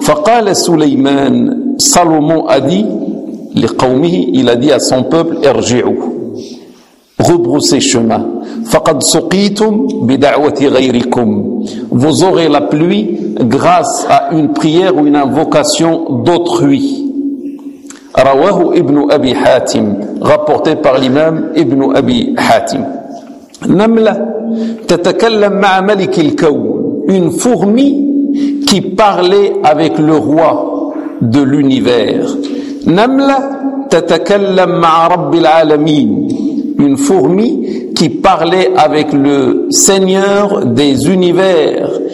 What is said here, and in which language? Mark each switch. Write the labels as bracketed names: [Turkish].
[Arabic] Faqala [French] Sulayman, Salomon a dit, il a dit à son peuple, [Arabic] ارجعوا, [French] rebroussez chemin. [Arabic] فقد سقيتم بدعوة غيركم. [French] Vous aurez la pluie grâce à une prière ou une invocation d'autrui. [Arabic] رواه [French] ابن أبي حاتم, rapporté par l'imam ابن أبي حاتم. [Arabic] نملة تتكلم مع ملك الكون. [French] Une fourmi qui parlait avec le roi de l'univers. [Arabic] Namla tatakallam ma'a rabbil alamin. [French] Une fourmi qui parlait avec le Seigneur des univers.